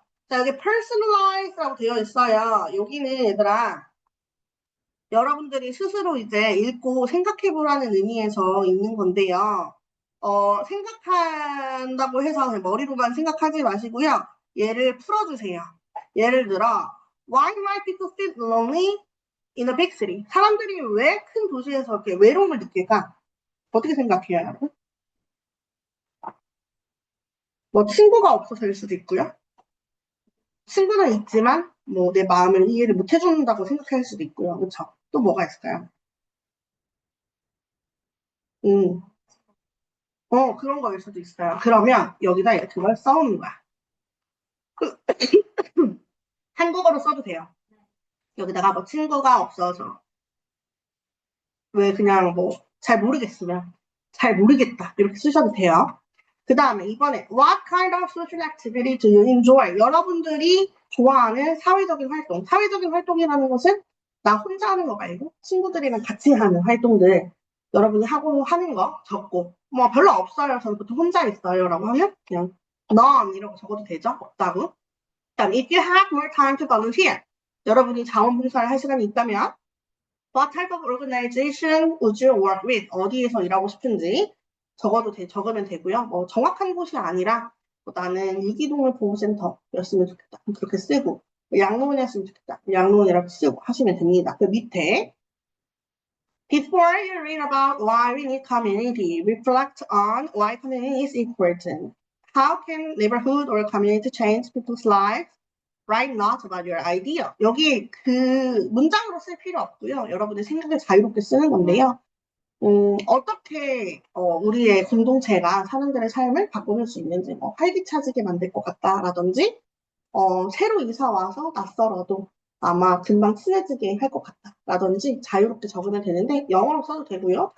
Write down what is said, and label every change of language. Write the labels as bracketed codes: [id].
[ko] 자, 여기 personalize라고 되어 있어요. 여기는 얘들아, 여러분들이 스스로 이제 읽고 생각해 보라는 의미에서 있는 건데요. 생각한다고 해서 그냥 머리로만 생각하지 마시고요. 얘를 풀어주세요. 예를 들어, [en] Why might people feel lonely in a big city? [ko] 사람들이 왜 큰 도시에서 이렇게 외로움을 느낄까? 어떻게 생각해요, 여러분? 뭐 친구가 없어서일 수도 있고요. 친구는 있지만 뭐 내 마음을 이해를 못 해준다고 생각할 수도 있고요. 그렇죠? 또 뭐가 있을까요? 음, 그런 거일 수도 있어요. 그러면 여기다 이렇게 그걸 써오는 거야. 그, 한국어로 써도 돼요. 여기다가 뭐 친구가 없어서 왜 그냥 뭐 잘 모르겠으면 잘 모르겠다 이렇게 쓰셔도 돼요. 그 다음에 이번에 [en] What kind of social activity do you enjoy? [ko] 여러분들이 좋아하는 사회적인 활동. 사회적인 활동이라는 것은 나 혼자 하는 거 말고 친구들이랑 같이 하는 활동들 여러분이 하고 하는 거 적고 뭐 별로 없어요. 저는 보통 혼자 있어요. 라고 하면 그냥 none 이라고 적어도 되죠. 없다고. 그다음 [en] if you have more time to volunteer [ko] 여러분이 자원봉사를 할 시간이 있다면 [en] What type of organization would you work with? [ko] 어디에서 일하고 싶은지 적으면 되고요. 뭐 정확한 곳이 아니라 뭐 나는 유기동물 보호센터였으면 좋겠다. 그렇게 쓰고 양로원이었으면 좋겠다. 양로원이라고 쓰고 하시면 됩니다. [en] 그 밑에 Before you read about why we need community, reflect on why community is important. How can neighborhood or community change people's lives? Write not about your idea. [ko] 여기 그 문장으로 쓸 필요 없고요. 여러분의 생각을 자유롭게 쓰는 건데요. 어떻게 우리의 공동체가 사람들의 삶을 바꾸는 수 있는지 뭐 활기차지게 만들 것 같다라든지 새로 이사 와서 낯설어도 아마 금방 친해지게 할 것 같다라든지 자유롭게 적으면 되는데 영어로 써도 되고요.